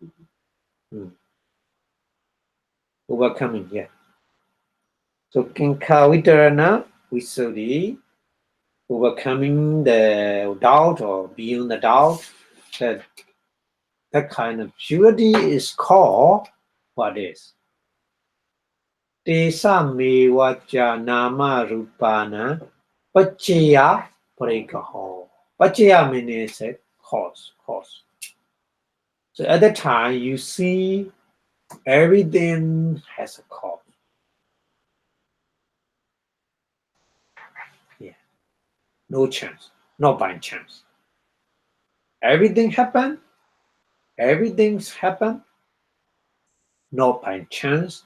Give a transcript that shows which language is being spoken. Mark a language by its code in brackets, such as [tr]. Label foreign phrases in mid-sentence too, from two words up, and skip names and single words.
[en] Overcoming, yeah. [pi] So Kanka Vitarana Visuddhi, [en] overcoming the doubt or beyond the doubt, that kind of purity is called what is? [pi] Tesa me vacha nama rupana paccaya parekaho. [en] Paccaya means a cause. So at that time you see everything has a cause. Yeah. No chance. Not by chance. Everything's happened not by chance.